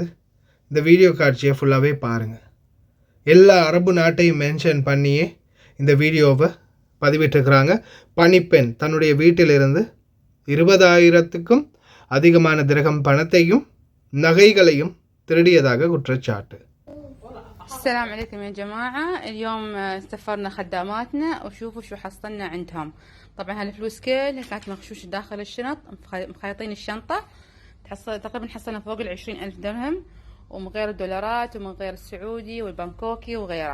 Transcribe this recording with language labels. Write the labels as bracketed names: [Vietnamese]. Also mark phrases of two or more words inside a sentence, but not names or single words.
[Tamil] இந்த வீடியோ காட்சியை ஃபுல்லாகவே பாருங்கள். எல்லா அரபு நாட்டையும் மென்ஷன் பண்ணியே இந்த வீடியோவை பதிவிட்டிருக்கிறாங்க. பணிப்பெண் தன்னுடைய வீட்டிலிருந்து 20,000க்கும் அதிகமான திரகம் பணத்தையும் நகைகளையும் திருடியதாக குற்றச்சாட்டு. [Arabic] السلام عليكم يا جماعة. اليوم استفرنا خداماتنا وشوفوا شو حصلنا عندهم. طبعا هالفلوس كلها كانت مغشوشة داخل الشنط، مخيطين الشنطة. تقريبا حصلنا فوق 20,000 درهم، ومن غير الدولارات ومن غير السعودي والبنكوكي وغيره.